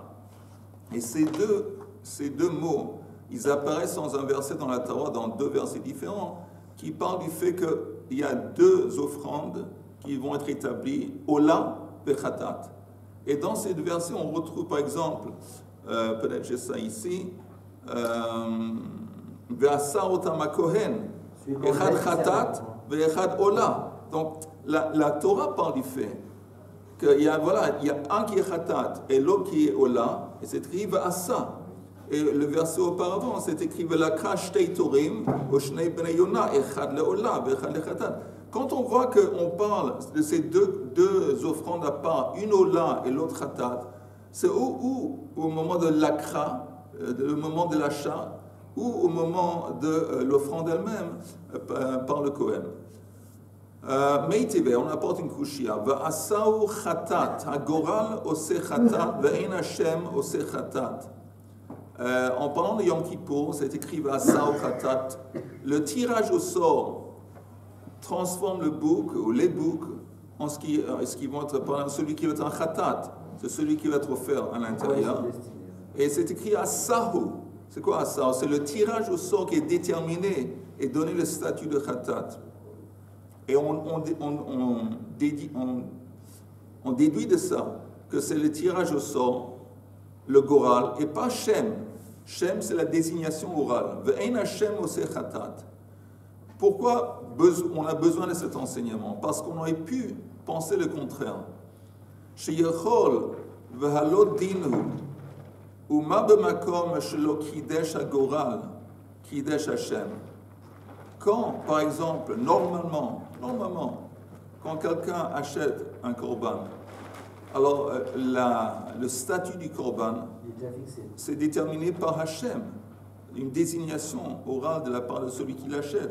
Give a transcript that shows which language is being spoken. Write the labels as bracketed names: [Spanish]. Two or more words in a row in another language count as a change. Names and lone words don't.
[French] Et ces deux mots, ils apparaissent dans un verset dans la Torah, dans 2 versets différents, qui parlent du fait qu'il y a 2 offrandes qui vont être établies, [Hebrew] עולה וחטאת. [French] Et dans ces 2 versets, on retrouve par exemple, peut-être j'ai ça ici, [Hebrew] ועשה אותם הכהן, אחד חטאת ואחד עולה. [French] Donc la Torah parle du fait qu'il y a un qui est chatat et l'autre qui est ola, et c'est écrit ve'asa. Et le verset auparavant, c'est écrit [Hebrew] ולקחה שתי תורים או שני בני יונה, אחד לעולה ואחד לחטאת. [French] Quand on voit qu'on parle de ces deux offrandes à part, une ola et l'autre chatat, c'est ou au moment de l'akra, le moment de l'achat, ou au moment de l'offrande elle-même par le Kohen. Meitivé, on apporte une kushia. [Hebrew] ועשהו חטאת, הגורל עושה חטאת, ואין השם עושה חטאת. [French] En parlant de Yom Kippour, c'est écrit [Hebrew] ועשהו חטאת. [French] Le tirage au sort transforme le bouc ou les boucs en ce qui vont être par celui qui va être un chatat, c'est celui qui va être offert à l'intérieur. Et c'est écrit Asahu. C'est quoi Asahu? C'est le tirage au sort qui est déterminé et donné le statut de Khatat. Et on déduit de ça que c'est le tirage au sort, le goral, et pas Shem. Shem, c'est la désignation orale. [Hebrew] ואין השם עושה חטאת. [French] Pourquoi on a besoin de cet enseignement? Parce qu'on aurait pu penser le contraire. [Hebrew] שיכול והלא דינו. ומה במקום שלא קידש הגורל, קידש השם. [French] Quand, par exemple, normalement, quand quelqu'un achète un korban, alors le statut du korban, c'est déterminé par Hashem, une désignation orale de la part de celui qui l'achète.